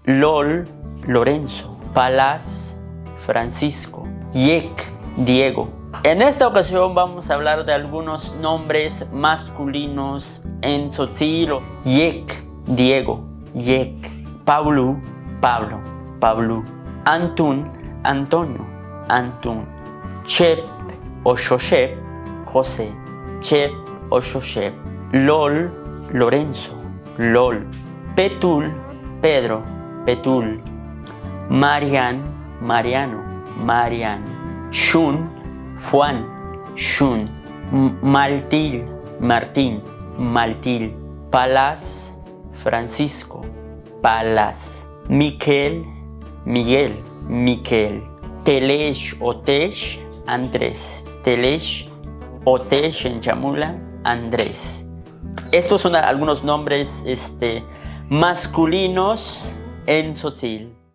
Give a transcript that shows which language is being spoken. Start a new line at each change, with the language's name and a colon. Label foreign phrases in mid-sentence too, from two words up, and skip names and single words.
Spanish: Lol, Lorenzo. Palas, Francisco. Yek, Diego. En esta ocasión vamos a hablar de algunos nombres masculinos en tzotzil. Yek, Diego. Yek. Pablo, Pablo. Pablo. Antun, Antonio. Antun. Chep o Shoshep, José. Chep o Shoshep. Lol, Lorenzo. Lol. Petul, Pedro. Petul. Marian, Mariano. Marian. Shun, Juan. Shun. Maltil, Martín. Maltil. Palas, Francisco. Palas. Miquel, Miguel. Miquel. Telesh o Tesh, Andrés. Telesh o Tesh en chamula, Andrés. Estos son algunos nombres masculinos en tzotzil.